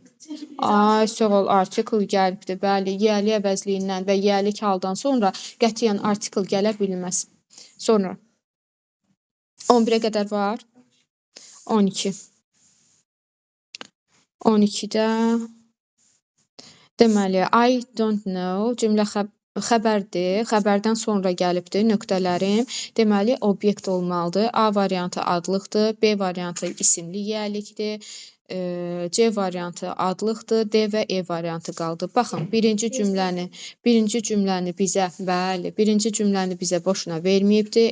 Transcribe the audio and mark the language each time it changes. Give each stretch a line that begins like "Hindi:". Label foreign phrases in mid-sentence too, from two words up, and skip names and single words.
Azerbaijani: Ay, sağ ol, article gəlibdir. Bəli, yiyəlik əvəzliyindən və yiyəlik haldan sonra qətiyyən article gələ bilməz. Sonra 11-ə qədər var. 12. 12-də deməli,
English: I don't know
Azerbaijani: cümlə xəbərdir. Xəbərdən sonra gəlibdir nöqtələrim. Deməli, obyekt olmalıdır. A variantı adlıqdır. B variantı isimli yiyəlikdir. C variantı adlıqdır. D və E variantı qaldı. Baxın, birinci cümləni bizə, bəli, birinci cümləni bizə boşuna verməyibdir.